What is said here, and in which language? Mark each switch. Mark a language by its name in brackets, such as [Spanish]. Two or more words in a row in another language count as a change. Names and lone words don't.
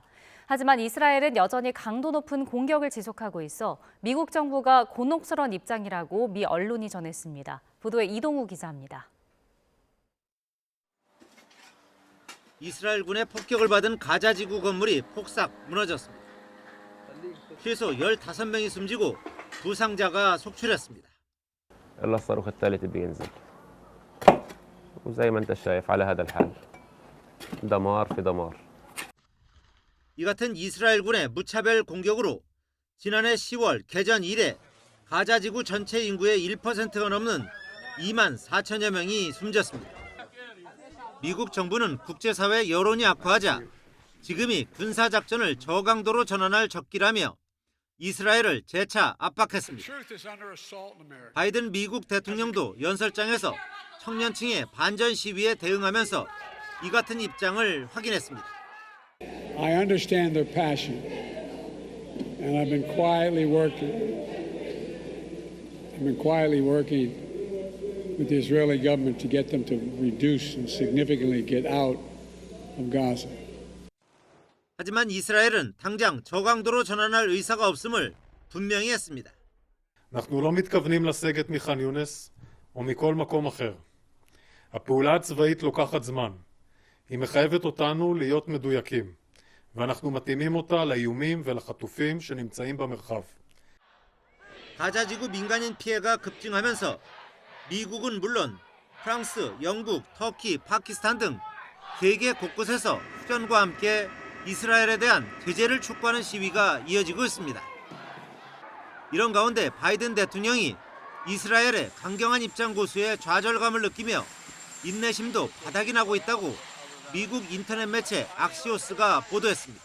[Korean] 하지만 이스라엘은 여전히 강도 높은 공격을 지속하고 있어 미국 정부가 곤혹스러운 입장이라고 미 언론이 전했습니다. 보도에 이동우 기자입니다. 이스라엘군의 폭격을 받은 가자 지구 건물이 폭삭 무너졌습니다. 최소 15명이 숨지고 부상자가 속출했습니다. [Arabic] يلا الصاروخ الثالث بينزل وزي ما انت شايف على هذا الحال دمار في دمار. [Korean] 이 같은 이스라엘군의 무차별 공격으로 지난해 10월 개전 이래 가자 지구 전체 인구의 1%가 넘는 2만 4천여 명이 숨졌습니다. 미국 정부는 국제사회 여론이 악화하자 지금이 군사작전을 저강도로 전환할 적기라며 이스라엘을 재차 압박했습니다. 바이든 미국 대통령도 연설장에서 청년층의 반전 시위에 대응하면서 이 같은 입장을 확인했습니다. [English] I understand their passion, and I've been quietly working with the Israeli government to get them to reduce and significantly get out of Gaza. [Korean] 하지만 이스라엘은 당장 저강도로 전환할 의사가 없음을 분명히 했습니다. [Hebrew] אנחנו לא מתכוונים לסגת מח'אן יונס או מכל מקום אחר. הפעולה הצבאית לוקחת זמן. היא מחייבת אותנו להיות מדויקים, ואנחנו מתאימים אותה לאיומים ולחטופים שנמצאים במרחב. [Korean] 가자 지구 민간인 피해가 급증하면서 미국은 물론 프랑스, 영국, 터키, 파키스탄 등 세계 곳곳에서 휴전과 함께 이스라엘에 대한 제재를 촉구하는 시위가 이어지고 있습니다. 이런 가운데 바이든 대통령이 이스라엘의 강경한 입장 고수에 좌절감을 느끼며 인내심도 바닥이 나고 있다고 미국 인터넷 매체 악시오스가 보도했습니다.